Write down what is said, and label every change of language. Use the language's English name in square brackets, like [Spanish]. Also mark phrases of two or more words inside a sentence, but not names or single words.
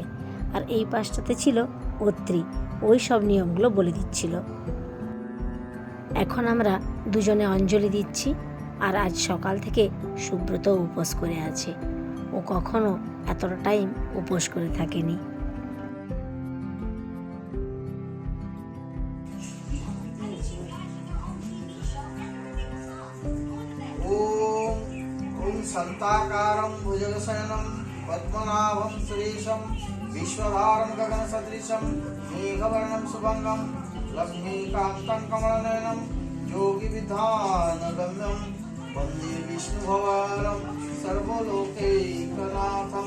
[Bangla] আর এই পাশটাতে ছিল অত্রি, ওই সব নিয়মগুলো বলে দিচ্ছিল। এখন আমরা দুজনে অঞ্জলি দিচ্ছি। আর আজ সকাল থেকে সুব্রত উপোস করে আছে, ও কখনো এতটা টাইম উপোস করে থাকেনি। [Sanskrit] ओम संताकारं भुजगशयनं पद्मनाभं सुरेशं विश्वधारं गगनसदृशं मेघवर्णं शुभंगं लक्ष्मीकान्तं कमलनयनं योगिविधानगम्यं वन्दे विष्णुभवानं सर्वलोकैकनाथम्।